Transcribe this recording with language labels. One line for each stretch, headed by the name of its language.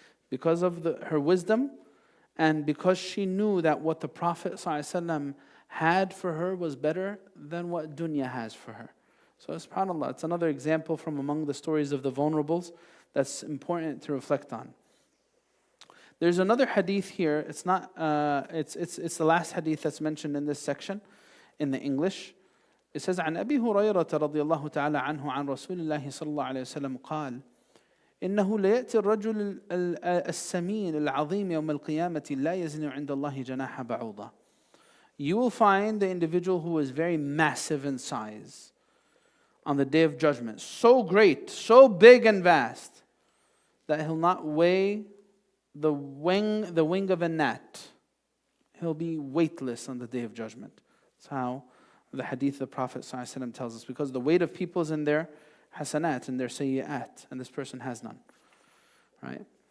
English: Because of her wisdom, and because she knew that what the Prophet ﷺ had for her was better than what dunya has for her. So subhanAllah, it's another example from among the stories of the vulnerables that's important to reflect on. There's another hadith here. It's not. It's the last hadith that's mentioned in this section, in the English. It says,
Arabic: عن أبي هريرة رضي الله تعالى عنه عن رسول الله صلى الله عليه وسلم قال إنه ليأتي الرجل السمين العظيم يوم القيامة لا يزن عند الله جناح بعوضة.
English: You will find the individual who is very massive in size on the day of judgment, so great, so big and vast that he'll not weigh the wing of a gnat. He'll be weightless on the day of judgment. That's how the hadith the Prophet ﷺ tells us, because the weight of people is in their hasanat, in their sayyi'at, and this person has none. Right?